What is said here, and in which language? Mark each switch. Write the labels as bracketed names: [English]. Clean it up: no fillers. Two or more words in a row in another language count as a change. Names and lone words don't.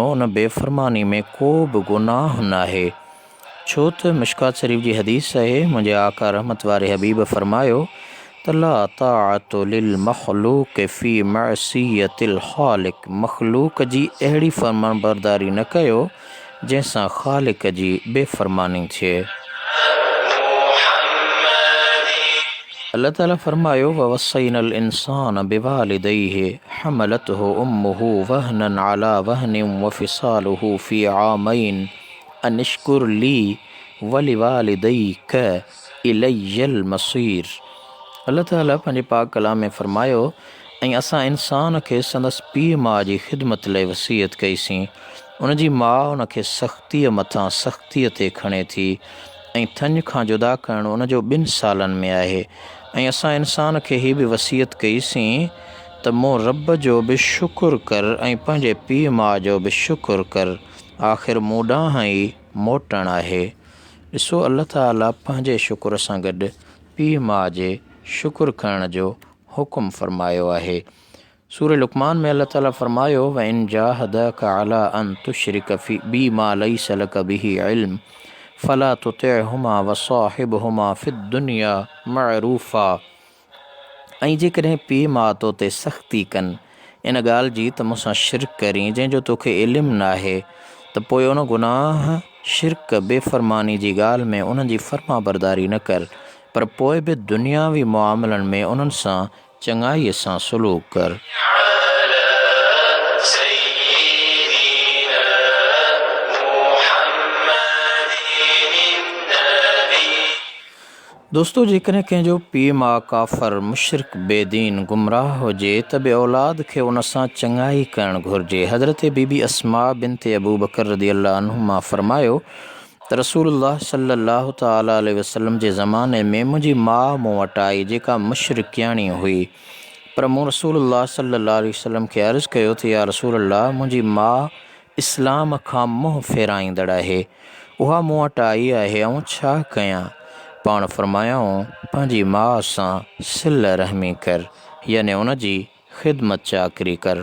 [Sindhi] उन बेफ़रमानी में को बि गुनाह न आहे। छो त मिशकात शरीफ़ जी हदीस आहे, मुंहिंजे आका रहमत वारे हबीब फरमायो त [Arabic] لا طاعة لمخلوق في معصية الخالق. [Sindhi] मख़लूक़ जी अहिड़ी फ़रमानबरदारी न कयो जंहिंसां ख़ालिक़ जी बेफ़रमानी थिए। अल्लाह ताला फरमायो [Arabic] ووصينا الإنسان بوالديه حملته أمه وهنا على وهن وفصاله في عامين أن اشكر لي ولوالديك إلي المصير. [Sindhi] अल्लाह ताला पंहिंजे पाक कलाम में फरमायो, ऐं असां इंसान खे संदसि पीउ माउ जी ख़िदमत लाइ वसीयत कईसीं। उन जी माउ उन खे सख़्तीअ मथां सख़्तीअ ते खणे थी ऐं थञ खां जुदा करणु उन जो 2 सालनि में आहे। ऐं असां इंसान खे हीअ बि वसीयत कईसीं त मूं रब जो बि शुकुरु कर ऐं पंहिंजे पीउ माउ जो बि शुकुरु कर, आख़िर मूं ॾांहुं ई मोटणु आहे। ॾिसो, अल्लाह ताला पंहिंजे शुकुर सां गॾु पीउ माउ जे शुकुरु करण जो हुकुम फ़रमायो आहे। सूरह लुक़मान में अल्लाह ताला फरमायो [Arabic] وإن جاهداك على أن تشرك بي ما ليس لك به علم فلا تطعهما وصاحبهما في الدنيا معروفا. [Sindhi] ऐं जेकॾहिं पीउ माउ तो ते सख़्ती कनि इन ॻाल्हि जी त मूंसां शिरक करी जंहिंजो तोखे इल्मु न आहे, त पोइ उन गुनाह शिरक बेफ़रमानी जी ॻाल्हि में उन्हनि जी फ़र्मा बरदारी न कर, पर पोइ बि दुनियावी मुआमलनि में उन्हनि सां चङाईअ सां सलूक कर। दोस्तों, जेकॾहिं कंहिंजो पीउ माउ काफ़र मुशरिक बेदीन गुमराह हुजे त बि औलाद खे उन सां चङाई करणु घुरिजे। हज़रत बीबी अस्मा बिनत अबू बकर [Arabic] رضي الله عنهما [Sindhi] फरमायो त रसूलुल्लाह [Arabic] صلى الله تعالى عليه وسلم [Sindhi] जे ज़माने में मुंहिंजी माउ मूं वटि आई जेका मुशरिकियाणी हुई, पर मूं रसूलुल्लाह [Arabic] صلى الله عليه وسلم [Sindhi] खे अर्ज़ु कयो त [Arabic] يا رسول الله, [Sindhi] मुंहिंजी माउ इस्लाम खां मुंहुं फेराईंदड़ आहे, उहा मूं वटि आई आहे, ऐं छा कयां? पाण फरमायाऊं, पंहिंजी माउ सां सिल रहमी कर, यानी उन जी ख़िदमत चाकरी कर।